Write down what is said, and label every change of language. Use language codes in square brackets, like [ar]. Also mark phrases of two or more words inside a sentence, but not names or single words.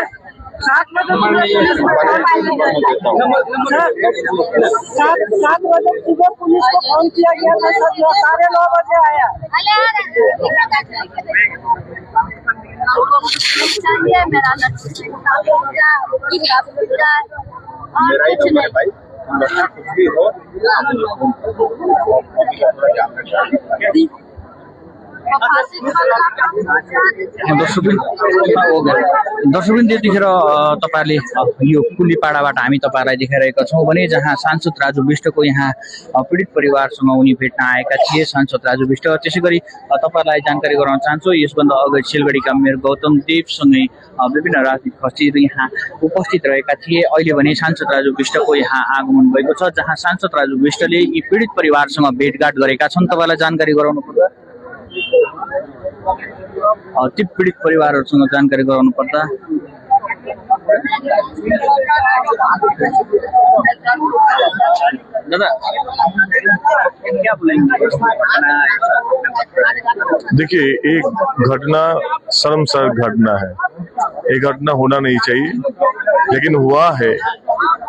[hi] 7 बजे सुबह पुलिस को फोन किया गया था, सब 9:30 बजे आया। मेरा ही नंबर है भाई, कुछ भी हो [ne] दर्शकबिन त्यतिखेर तपाईँहरूले यो कुलीपाडाबाट हामी तपाईँहरूलाई देखाइरहेका छौँ भने जहाँ सांसद राजु विष्टको यहाँ पीडित परिवारसँग उनी भेट्न आएका थिए सांसद राजु विष्ट। त्यसै गरी तपाईँहरूलाई जानकारी गराउन चाहन्छु, यसभन्दा अगाडि सिलगढीका मेयर गौतम देवसँगै विभिन्न राजनीतिक हस्तीहरू यहाँ उपस्थित रहेका थिए। अहिले भने सांसद राजु विष्टको यहाँ आगमन भएको छ, जहाँ सांसद राजु विष्टले यी पीडित परिवारसँग भेटघाट गरेका छन्। तपाईँलाई जानकारी गराउनु पर्दा ती पीडित परिवारहरूसँग जानकारी गराउनु पर्दा दादा [hi] क्या बोलेंगे? देखिए, एक घटना शर्मसार घटना है, ये घटना होना नहीं चाहिए, लेकिन हुआ है।